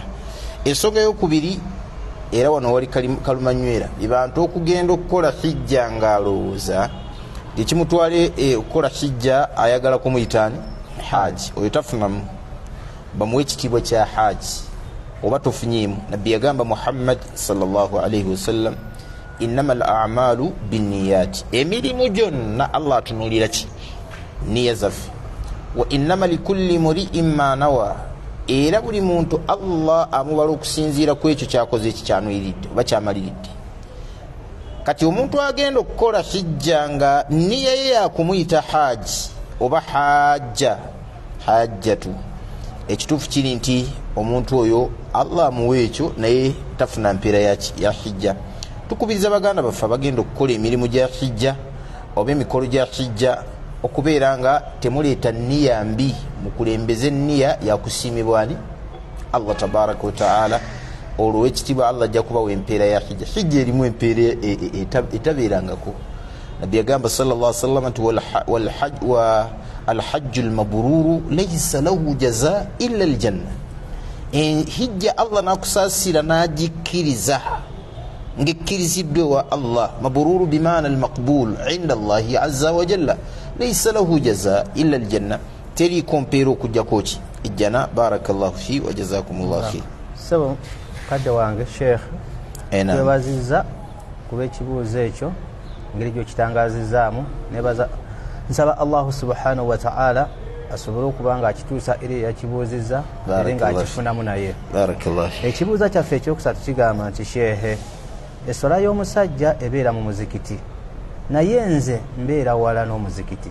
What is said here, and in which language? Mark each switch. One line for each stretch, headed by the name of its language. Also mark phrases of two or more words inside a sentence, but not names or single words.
Ganda: Ensonga ey'okubiri, era wano wali kalumanywera, abantu okugenda okukola hijja ng'alowooza ekimutwale okukola hijja ayagala kumuyitaani haji, oyo tafunamu, bamuwe ekitiibwa kya haji oba tofunyeemu. Nabbi yagamba Muhammad
Arabic: صلى الله عليه وسلم، إنما الأعمال بالنيات,
Ganda: emirimu gyonna Allah atunuulira ki, niya zaffe.
Arabic: وإنما لكل امرئ ما نوى,
Ganda: era buli muntu Allah amubala okusinziira ku ekyo kyakoze ekikyanuiridde oba kyamaliridde. kati omuntu agenda okukola hijja nga niya ye yakumuyita haji oba hajjatu, ekituufu kiri nti omuntu oyo Allah amuwa ekyo naye tafuna mpeera ya hijja. Tukubiriza baganda baffe abagenda okukola emirimu gya hijja oba emikolo gya hijja okubeera nga temuleeta niya mbi, mukulembeze niya yakusiimibwa ani Allah
Arabic: تبارك وتعالى.
Ganda: Olwo ekitiibwa Allah ajja kubawa empeera ya hijja. Hijja erimu empeera etabeerangako. Nabbi yagamba
Arabic: صلى الله عليه وسلم nti الحج المبرور ليس له جزاء إلا الجنة.
Ganda: Hijja Allah nakusaasira n'agikkiriza ng'ekkiriziddwe wa Allah.
Arabic: مبرور بمعنى المقبول عند الله عز وجل، ليس له جزاء إلا الجنة.
Ganda: Teriiko mpeera okujjako ki ejjana.
Arabic: بارك الله في وجزاكم الله خير.
Ganda: So kadde wange Sheikh twebazizza kuba ekibuuzo ekyo ngeri gyokitangazizaamu. Nebaza nsaba
Arabic: الله سبحانه وتعالى
Ganda: asobole okuba nga akituusa eri yakibuuzizza era nga akifunamu naye. Ekibuuzo kyaffe ekyokusatu kigamba nti Sheikh, essola y'omusajja ebeera mu muzikiti naye nze mbeera wala n'omuzikiti.